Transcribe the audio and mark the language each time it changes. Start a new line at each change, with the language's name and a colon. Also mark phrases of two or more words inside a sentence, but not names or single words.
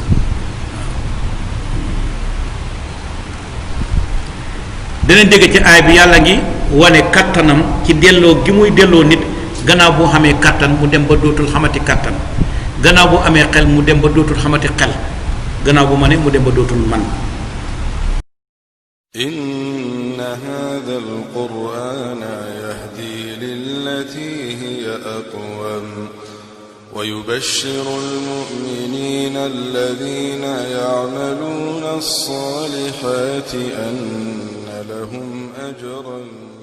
Wolof: dana dégg ci aay bi yàlla ngi wane kattanam ci delloo gi muy delloo nit gannaaw boo xamee kattan mu dem ba dootul xamati kattan gannaaw boo amee xel mu dem ba dootul xamati xel gannaaw bu mane mu dem ba dootul man
Arabic: إن هذا القرآن يهدي للتي هي أقوم ويبشر المؤمنين الذين يعملون الصالحات أن لهم أجرا